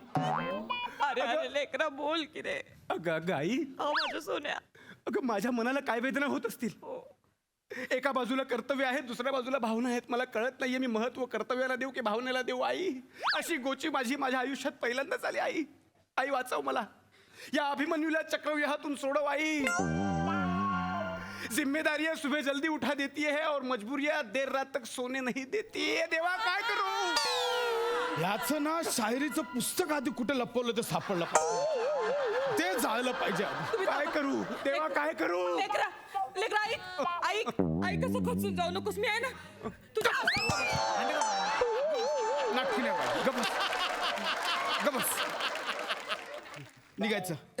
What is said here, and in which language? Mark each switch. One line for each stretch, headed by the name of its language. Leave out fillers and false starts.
Marathi: अरे अरे लेकरा बोल की रे. अगं अगं आई, माझ्या सोन्या. अगं माझ्या मनाला काय वेदना होत असतील. एका बाजूला कर्तव्य आहे, दुसऱ्या बाजूला भावना आहेत. मला कळत नाहीये मी महत्व कर्तव्याला देऊ की भावनेला देऊ. आई, अशी गोची माझ्या आयुष्यात पहिल्यांदाच आली. आई आई वाचव मला, या अभिमन्यूला चक्रव्यूहातून सोडव.
Hindi: आई, जिम्मेदारियां सुबह जल्दी उठा देती है और मजबूरियां देर रात तक सोने नहीं देती है.
Marathi: देवा काय करू? याचं ना शायरीचं पुस्तक आधी कुठे लपवलं ते सापडलं पाहिजे. ते जायला पाहिजे आधी. काय करू देवा, काय करू? लेकरा लेकरा आई आई कसं खचून जाऊ नकोस. मी आहे ना तुझ्या. नाटकी नाही पाहिजे. गबस निघायचं.